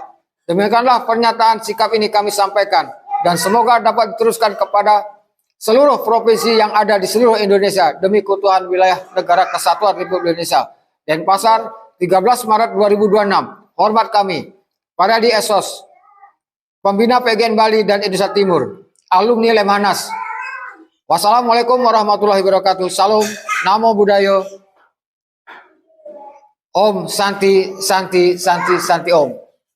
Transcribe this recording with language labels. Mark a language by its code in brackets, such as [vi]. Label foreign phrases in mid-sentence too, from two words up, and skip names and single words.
[id] Demikianlah pernyataan sikap ini kami sampaikan dan semoga dapat diteruskan kepada seluruh provinsi yang ada di seluruh Indonesia demi keutuhan wilayah negara kesatuan Republik Indonesia. Denpasar, 13 Maret 2026. Hormat kami, para di Esos, pembina PGN Bali dan Indonesia Timur, alumni Lemhanas. [ar] والسلام عليكم ورحمة الله وبركاته. [pi] Salam, namo buddhaya. [sa] ॐ शान्ति शान्ति शान्ति शान्ति ॐ.